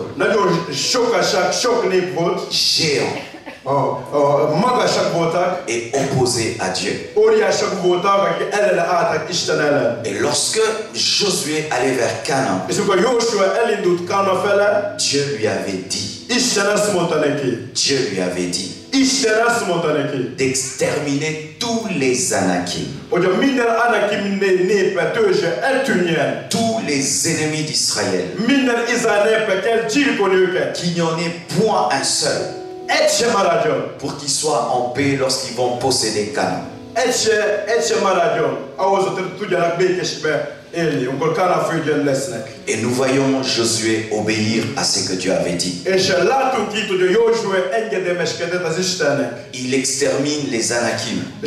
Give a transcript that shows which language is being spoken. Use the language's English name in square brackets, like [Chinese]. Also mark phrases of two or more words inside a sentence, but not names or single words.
[Hungarian] Nagyon sokaság, sok nép volt. [French] géants [Hungarian] Magasak voltak. [French] et opposés à Dieu. [Hungarian] Óriások voltak, akik ellene álltak Isten ellen. [French] Et lorsque Josué allait vers Canaan, [Hungarian] És amikor Jósua elindult Kána fele, [French] Dieu lui avait dit, [Hungarian] Isten azt mondta neki. [French] Dieu lui avait dit [Hungarian] Isten azt mondta neki, [French] d'exterminer tous les Anakim, [Hungarian] hogy a minden Anakim népe, törzse eltűnjen. [French] tous les ennemis d'Israël, [Hungarian] Minden Izrael népe kell gyilkolni őket. [French] qu'il n'y en ait point un seul, [Hungarian] Egy sem maradjon. [French] pour qu'ils soient en paix lorsqu'ils vont posséder Canaan. Et nous voyons Josué obéir à ce que Dieu avait dit. Il extermine les Anakim.